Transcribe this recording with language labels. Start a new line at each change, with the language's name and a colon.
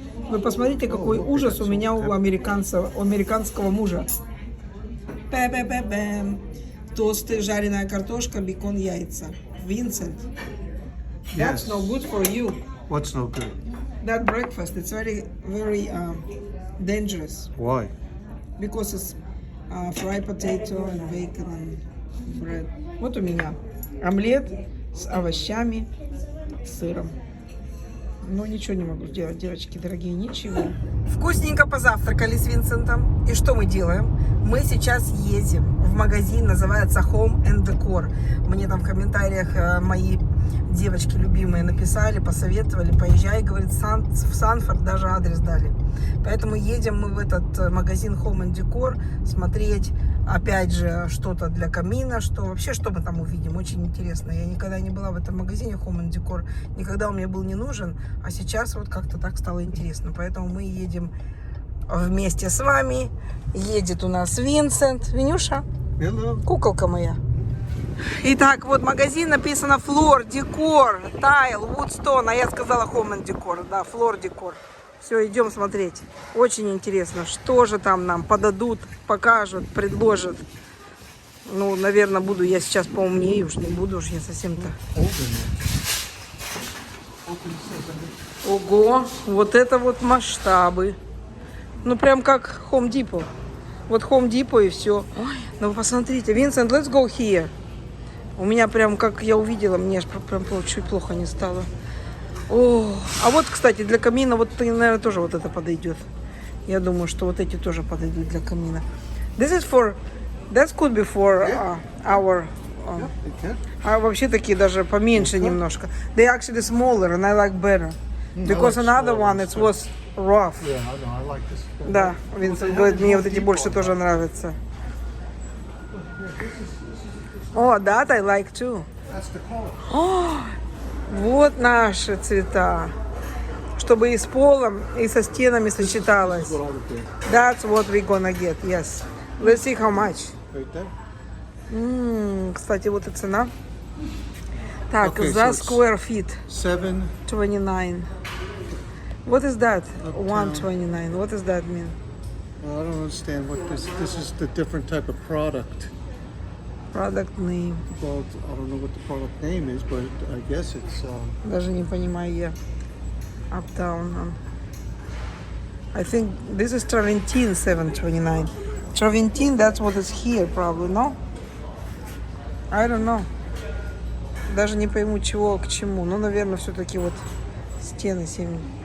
Russian: Вы посмотрите, какой ужас у меня у американского мужа. Бэм. Тосты, жареная картошка, бекон, яйца.
English: Vincent, that's no good for you. What's no good? That breakfast, it's very dangerous. Why? Because it's fried potato and bacon and bread.
Russian: Вот у меня омлет с овощами, с сыром. Ну, ничего не могу сделать, девочки дорогие, ничего. Вкусненько позавтракали с Винсентом. И что мы делаем? Мы сейчас едем в магазин, называется Home and Decor. Мне там в комментариях мои девочки любимые написали, посоветовали, поезжай, говорит, в Санфорд даже адрес дали. Поэтому едем мы в этот магазин Home and Decor смотреть, опять же, что-то для камина, что вообще, что мы там увидим, очень интересно. Я никогда не была в этом магазине Home and Decor, никогда он мне был не нужен, а сейчас вот как-то так стало интересно. Поэтому мы едем вместе с вами. Едет у нас Винсент. Винюша?
English: Hello.
Russian: Куколка моя. Итак, вот магазин написано Floor Decor, Tile, Woodstone, а я сказала Home and Decor, да, Floor Decor. Все, идем смотреть. Очень интересно, что же там нам подадут, покажут, предложат. Ну, наверное, буду я сейчас поумнее, уж не буду, уж я совсем-то. Ого, вот это вот масштабы. Ну, прям как Home Depot. Вот Home Depot и все. Ой, ну вы посмотрите, Vincent,
English: let's go here.
Russian: У меня прям, как я увидела, мне аж прям чуть плохо не стало. О, а вот, кстати, для камина, вот, наверное, тоже вот это подойдет. Я думаю, что вот эти тоже подойдут для камина.
English: This is for, that could be for our...
Russian: А вообще такие даже поменьше немножко.
English: They actually smaller and I like better. Because another one, it was rough. Yeah, I know. I like this.
Russian: Да, Винсент говорит, мне вот эти больше тоже нравятся.
English: О, that I like too. That's the color.
Russian: О, вот наши цвета. Чтобы и с полом, и со стенами сочеталось.
English: What I would do. That's what we're gonna get, yes. Let's see how much. Right there.
Russian: Кстати, вот и цена. Так,
English: Okay,
Russian: за
English: so it's square feet 7. 29. What is that? Uptown. 129. What does that mean? Well, I don't understand what this is. The different type of product. Product name. Well, I don't know what the product name is, but I guess it's.
Russian: Даже не понимаю я. Uptown.
English: I think this is Traventine 729. Traventine, that's what is here probably, no? I don't know.
Russian: Даже не пойму, чего к чему. Ну, наверное, все-таки вот стены 7.